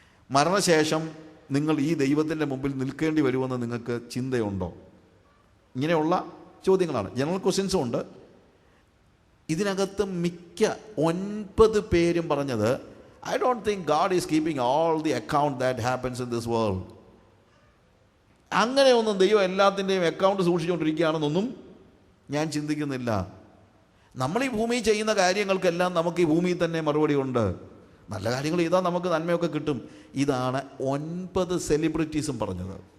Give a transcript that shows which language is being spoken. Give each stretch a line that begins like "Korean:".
Malayalam: മരണശേഷം നിങ്ങൾ ഈ ദൈവത്തിൻ്റെ മുമ്പിൽ നിൽക്കേണ്ടി വരുമെന്ന് നിങ്ങൾക്ക് ചിന്തയുണ്ടോ? ഇങ്ങനെയുള്ള ചോദ്യങ്ങളാണ്. ജനറൽ ക്വസ്റ്റ്യൻസും ഉണ്ട്. ഇതിനകത്ത് മിക്ക 9 പേരും പറഞ്ഞത്,
English: I don't think God is keeping all the account that happens in this world.
Malayalam: അങ്ങനെയൊന്നും ദൈവം എല്ലാത്തിൻ്റെയും അക്കൗണ്ട് സൂക്ഷിച്ചുകൊണ്ടിരിക്കുകയാണെന്നൊന്നും ഞാൻ ചിന്തിക്കുന്നില്ല. നമ്മൾ ഈ ഭൂമിയിൽ ചെയ്യുന്ന കാര്യങ്ങൾക്കെല്ലാം നമുക്ക് ഈ ഭൂമിയിൽ തന്നെ മറുപടി ഉണ്ട്. നല്ല കാര്യങ്ങൾ ചെയ്താൽ നമുക്ക് നന്മയൊക്കെ കിട്ടും. ഇതാണ് 9 സെലിബ്രിറ്റീസും പറഞ്ഞത്.